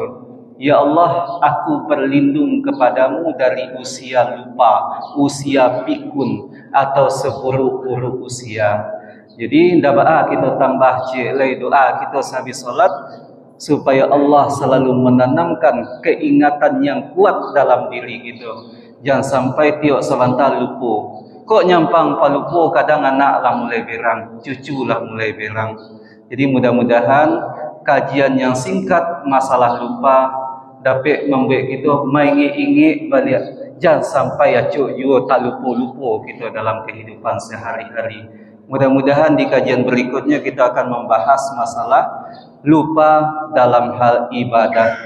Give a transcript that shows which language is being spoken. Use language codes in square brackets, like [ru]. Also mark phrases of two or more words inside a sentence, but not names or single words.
[id] Ya Allah, aku berlindung kepadamu dari usia lupa, usia pikun, atau seburuk-buruk usia. Jadi doa kita tambah jelai doa kita habis solat, supaya Allah selalu menanamkan keingatan yang kuat dalam diri kita. [min] Jangan sampai tiok sebentar lupa. Kok nyampang palupo, kadang anak lah mulai berang, cucu lah mulai berang. [id] Jadi mudah-mudahan kajian yang singkat masalah lupa dapat membuat kita mengingat balik. Jangan sampai acuk juga tak lupa-lupa kita dalam kehidupan sehari-hari. Mudah-mudahan di kajian berikutnya kita akan membahas masalah lupa dalam hal ibadah.